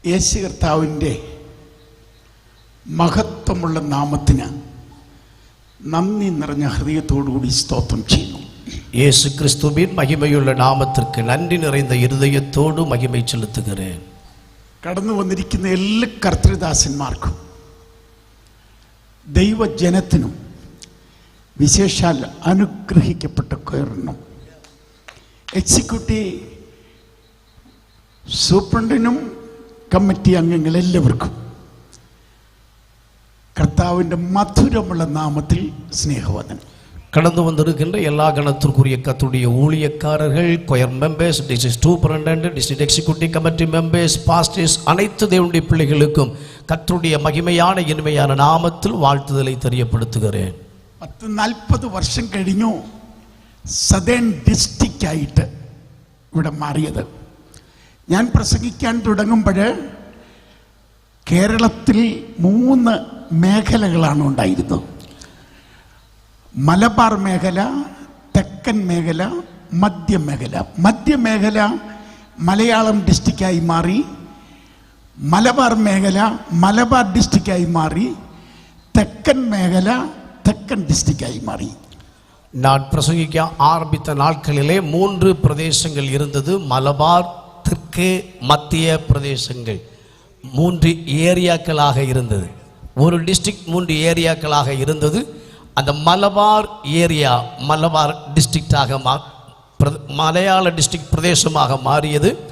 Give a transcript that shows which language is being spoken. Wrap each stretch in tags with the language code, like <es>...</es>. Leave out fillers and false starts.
<ml>യേശു കർത്താവിൻ്റെ മഹത്വമുള്ള നാമത്തിന് നന്ദി നിറഞ്ഞ ഹൃദയത്തോടുകൂടി സ്തോത്രം ചെയ്യുന്നു.</ml> <ta>இயேசு கிறிஸ்துவின் மகிமையுள்ள நாமத்திற்கு நன்றி நிறைந்த இருதயத்தோடு மகிமை செலுத்துகிறேன்.</ta> <ml>കടന്നു വന്നിരിക്കുന്ന എല്ലാ കർത്തൃദാസന്മാർക്കും ദൈവജനത്തിനും വിശേഷാൽ അനുഗ്രഹിക്കപ്പെട്ട കയറണം. എക്സിക്യൂട്ടീവ് സൂപ്രണ്ടിനും കമ്മിറ്റി അംഗങ്ങളെല്ലാവർക്കും കർത്താവിൻ്റെ മധുരമുള്ള നാമത്തിൽ സ്നേഹവന്ദനം.</ml> <ta>கடந்து வந்திருக்கின்ற எல்லா கணத்திற்குரிய கர்த்தருடைய ஊழியக்காரர்கள், quire members, district superintendent, district executive committee members, pastors, அனைத்து தேவனுடைய பிள்ளைகளுக்கும் கர்த்தருடைய மகிமையான இனிமையான நாமத்தில் வாழ்த்துதலை தெரியப்படுத்துகிறேன்.</ta> <ml>40 വർഷം കഴിഞ്ഞു സദേൺ ഡിസ്ട്രിക്റ്റ് ആയിട്ട് ഇവിടെ മാറിയത്. ഞാൻ പ്രസംഗിക്കാൻ തുടങ്ങുമ്പോൾ കേരളത്തിൽ 3 മേഖലകളാണ് ഉണ്ടായിരുന്നത്. മലബാർ മേഖല, തെക്കൻ മേഖല, മധ്യമേഖല. മധ്യമേഖല മലയാളം ഡിസ്ട്രിക്റ്റായി മാറി, മലബാർ മേഖല മലബാർ ഡിസ്ട്രിക്റ്റായി മാറി, തെക്കൻ മേഖല തെക്കൻ ഡിസ്ട്രിക്റ്റായി മാറി.</ml> <ta>நான் பிரசங்கிக்க ஆரம்பித்த நாட்களிலே 3 பிரதேசங்கள் இருந்தது. மலபார், தெற்கு, மத்திய பிரதேசங்கள் 3 ஏரியாக்களாக இருந்தது. ஒரு டிஸ்ட்ரிக்ட் 3 ஏரியாக்களாக இருந்தது. அந்த மலபார் ஏரியா மலபார் டிஸ்ட்ரிக்டாக மலையாள டிஸ்ட்ரிக்ட் பிரதேசமாக மாறியது.</ta>